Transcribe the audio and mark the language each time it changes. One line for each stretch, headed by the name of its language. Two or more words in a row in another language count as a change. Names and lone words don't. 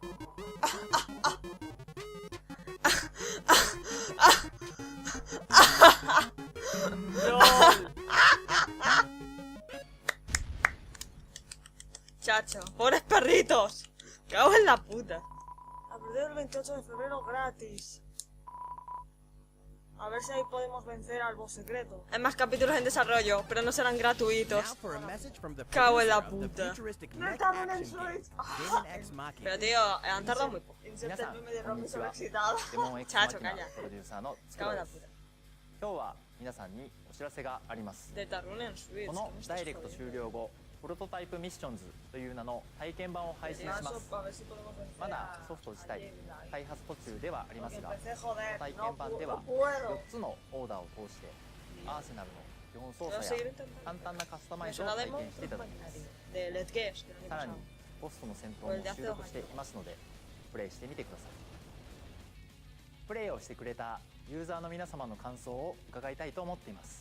Spanish: Chacho, pobres perritos. Cago en la puta. A partir del 28 de febrero gratis. A ver si ahí podemos vencer al boss secreto. Hay más capítulos en desarrollo, pero no serán gratuitos.
English: Now for a message from the
Spanish: Cago en la
English: producer of the
Spanish: puta.
English: futuristic
Spanish: No
English: mech
Spanish: está en el
English: action game,
Spanish: Switch.
English: Demon X Machina.
Spanish: Pero tío, han tardado muy poco. Inserte el meme de Romy sobreexcitada.
Japanese: デモン X マ
Spanish: Chacho,
Japanese: キナ
Spanish: calla.
Japanese: プロデューサーのつく
Spanish: Cago
Japanese: ろ
Spanish: en
Japanese: で
Spanish: la
Japanese: す
Spanish: puta.
Japanese: 今日は皆さんにお知らせがあります
Spanish: De Tarrune en Switch.
Japanese: こ
Spanish: ¿qué
Japanese: の
Spanish: me estás
Japanese: ダイレクト
Spanish: jodiendo?
Japanese: 終了後プロトタイプミッションズという名の体験版を配信します
Spanish: A ver si podemos vencer
Japanese: まだ
Spanish: a-
Japanese: ソフト自体開発途中ではあります
Spanish: Porque
Japanese: が
Spanish: empecé,
Japanese: この
Spanish: joder.
Japanese: 体
Spanish: No,
Japanese: 験版では
Spanish: no puedo.
Japanese: 4つのオーダーを通してアーセナルの基本操
Spanish: Quiero
Japanese: 作
Spanish: seguir
Japanese: や
Spanish: intentando.
Japanese: 簡単なカスタマ
Spanish: Me
Japanese: イズを
Spanish: suena
Japanese: 体
Spanish: demo
Japanese: 験していただきます
Spanish: de Let's Guess, que no he
Japanese: さらに
Spanish: pasado.
Japanese: ポストの戦闘も収録していますのでプレイしてみてくださいプレイをしてくれたユーザーの皆様の感想を伺いたいと思っています